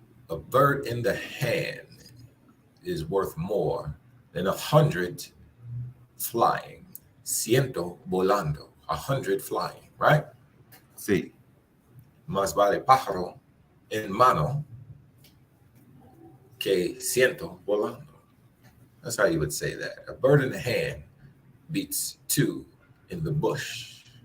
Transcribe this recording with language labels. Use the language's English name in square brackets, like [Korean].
[English] A bird in the hand is worth more than 100 flying. [Spanish] Ciento volando. [English] 100 flying, right? [Spanish] Sí. Más vale pájaro en mano que ciento volando. [English] That's how you would say that. A bird in the hand beats two in the bush.